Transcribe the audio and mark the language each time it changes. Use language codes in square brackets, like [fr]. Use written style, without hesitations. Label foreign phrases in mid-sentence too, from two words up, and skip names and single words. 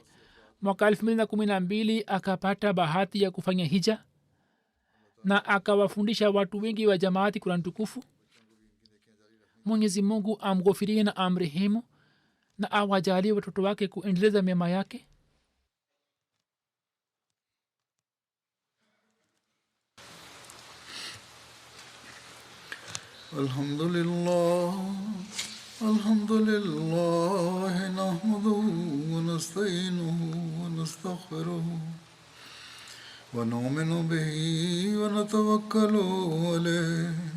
[sw] mwaka 2012 akapata bahati ya kufanya hija na akawafundisha watu wengi wa jamaati Qur'an tukufu. mwenyezi mungu amghofirie na amrehemu na awajalie watoto wake kuendeleza mema yake. [ar] الحمد لله نحمده ونستعينه ونستغفره ونؤمن به ونتوكل عليه